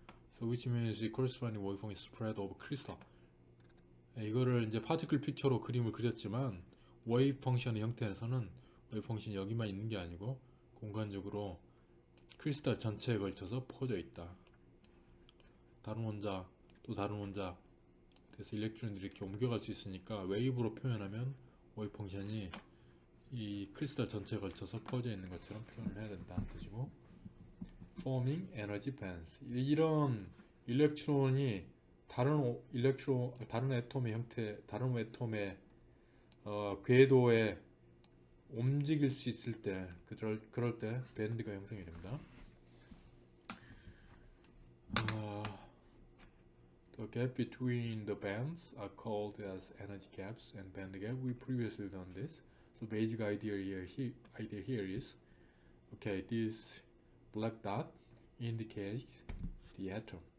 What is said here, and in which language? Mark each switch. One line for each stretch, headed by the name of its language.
English: So which means the corresponding waveform is spread over crystal.
Korean: 이거를 이제 파티클 픽처로 그림을 그렸지만 웨이브 펑션의 형태에서는 웨이브 펑션이 여기만 있는 게 아니고 공간적으로 크리스탈 전체에 걸쳐서 퍼져 있다. 다른 원자 또 다른 원자 그래서 일렉트론들이 이렇게 옮겨갈 수 있으니까 웨이브로 표현하면 웨이브 펑션이 이 크리스탈 전체에 걸쳐서 퍼져 있는 것처럼 표현을 해야 된다는 뜻이고,
English: forming energy bands,
Korean: 이런 일렉트론이 다른 애톰의 형태, 다른 애톰의 궤도에 움직일 수 있을 때, 그럴 때 밴드가 형성이 됩니다.
English: The gap between the bands are called as energy gaps and band gap. We previously done this. So basic idea here is, okay, this black dot indicates the atom.